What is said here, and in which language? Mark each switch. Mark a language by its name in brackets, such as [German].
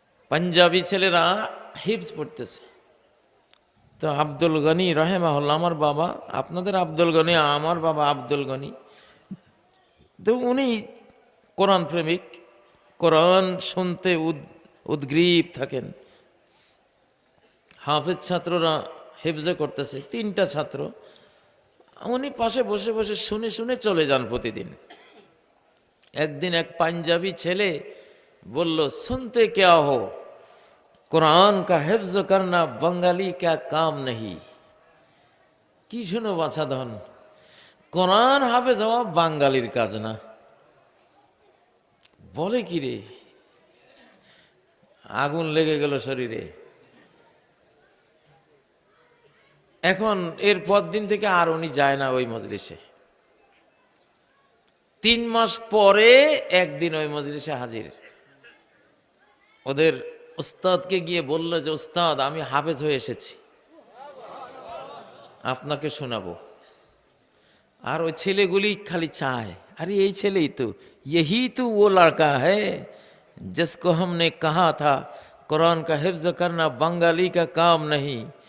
[Bangla] পাঞ্জাবি ছেলেরা হিফজ পড়তেছে। তো আব্দুল গনি রহেমাহুল্লাহ, আমার বাবা, আপনাদের আব্দুল গনি, আমার বাবা আব্দুল গনি, তো উনি কোরআন প্রেমিক, কোরআন শুনতে উদ্গ্রীব থাকেন। হাফেজ ছাত্ররা হেফজে করতেছে, 3টা ছাত্র, উনি পাশে বসে বসে শুনে শুনে চলে যান প্রতিদিন। একদিন এক পাঞ্জাবি ছেলে বলল, [Hindi] सुनते क्या हो, कुरान का हिफ्ज करना बंगाली क्या काम नहीं। [Bangla] কি শুনো বাছা ধন, কোরআন হাফেজ হওয়া বাঙালির কাজ না। বলে কি রে, আগুন লেগে গেল শরীরে। এখন এর পর দিন থেকে আর উনি যায় না ওই মজলিসে। 3 মাস পরে একদিন ওই মজলিসে হাজির। ওদের উস্তাদকে গিয়ে বলল যে, উস্তাদ, আমি হাফেজ হয়ে এসেছি, আপনাকে শোনাবো। আর ওই ছেলেগুলি খালি চায়, আরে এই ছেলেই তো, [Hindi] यही तो वो लड़का है जिसको हमने कहा था कुरान का हिफ्ज करना बंगाली का काम नहीं।